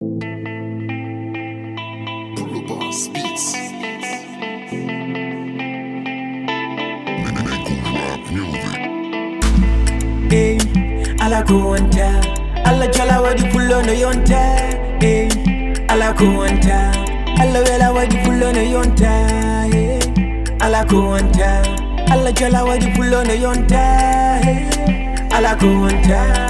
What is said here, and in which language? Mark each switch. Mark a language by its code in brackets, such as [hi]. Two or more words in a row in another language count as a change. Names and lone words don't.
[en] Pull the boss beats. Make, make a rap music. [ff] Hey, ala ko wanta. Alla jala wadi pullo no yonta. Hey, ala ko wanta. Alla wela wadi pullo no yonta. Hey, ala ko wanta. Alla jala wadi pullo no yonta. Hey, ala ko wanta.